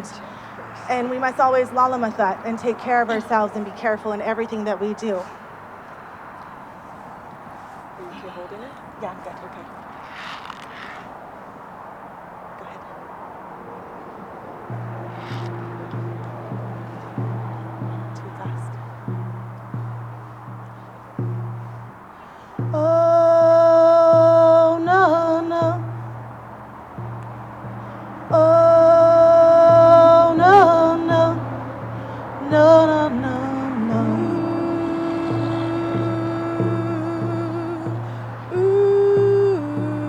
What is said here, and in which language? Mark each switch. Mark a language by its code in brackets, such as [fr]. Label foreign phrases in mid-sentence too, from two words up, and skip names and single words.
[en] And we must always lalamathat and take care of ourselves and be careful in everything that we do. Are you holding it? Yeah, good, okay. Go ahead. Too fast. Oh, no, no. Oh, no, no. No, no, no, no. Ooh.